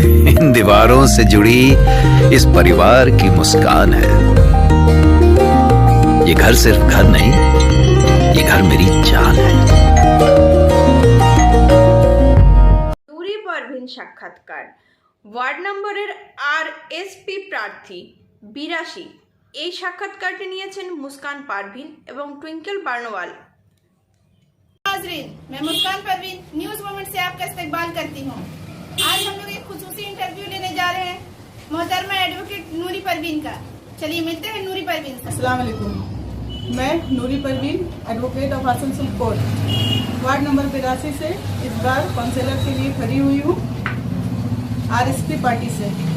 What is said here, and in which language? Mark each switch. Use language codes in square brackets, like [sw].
[hi] इन दीवारों से जुड़ी इस परिवार की मुस्कान है। ये घर सिर्फ घर नहीं, ये घर मेरी जान है। [bn] নুরি পারভিন সাক্ষাৎকার ওয়ার্ড নম্বরের আরএসপি প্রার্থী 82 এই সাক্ষাৎকারটি নিয়েছেন মুস্কান পারভিন এবং টুইঙ্কেল বার্নওয়াল। [hi] नाज़रीन, मैं मुस्कान परवीन न्यूज मोमेंट से आपका इस्तकबाल करती हूँ। आज हम लोग एक खुसूसी इंटरव्यू लेने जा रहे हैं मोहतरमा एडवोकेट नूरी परवीन का। चलिए मिलते हैं नूरी परवीन से। अस्सलाम वालेकुम। मैं नूरी Parveen advocate of Asansol court ward number 82 से इस बार काउंसिलर के लिए खड़ी हुई हूँ आरएसपी पार्टी से।